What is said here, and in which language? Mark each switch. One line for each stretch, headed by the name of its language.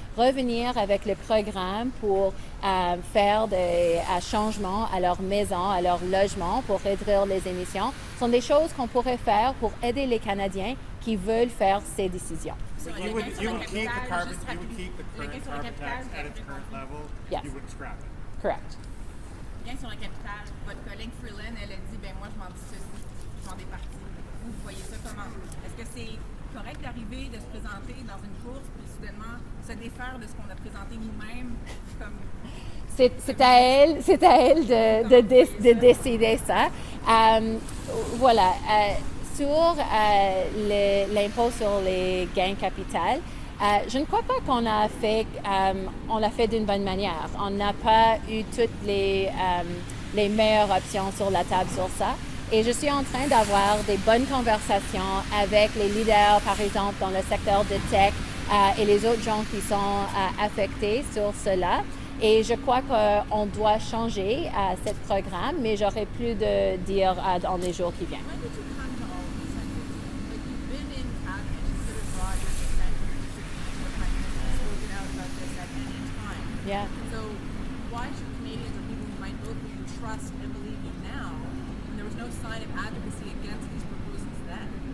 French: Revenir avec le programme pour faire des changements à leur maison, à leur logement, pour réduire les émissions, sont des choses qu'on pourrait faire pour aider les Canadiens qui veulent faire ces décisions.
English: You would keep the current carbon tax at its current level. Yes. You wouldn't scrap it. Correct.
French: Bien sur le capital, votre collègue Freeland, elle a dit, ben moi je m'en dissocie, je m'en départis. Vous voyez ça comment? Est-ce que c'est correct d'arriver, de se présenter dans une course, puis soudainement se défaire de ce qu'on a présenté nous-mêmes comme... C'est à elle de décider ça. Voilà. Sur l'impôt sur les gains capital, je ne crois pas qu'on l'a fait d'une bonne manière. On n'a pas eu toutes les meilleures options sur la table sur ça. Et je suis en train d'avoir des bonnes conversations avec les leaders, par exemple, dans le secteur de tech et les autres gens qui sont affectés sur cela. Et je crois qu'on doit changer ce programme, mais j'aurai plus de dire dans les jours qui viennent.
English: When did you come to all of these ideas? Like, you've been in cabinet, you could have brought your dissent from your prime minister, spoken out about this at any time. Yeah. So why should Canadians or people who might vote for you trust and believe you now when there was no sign of advocacy against these proposals then?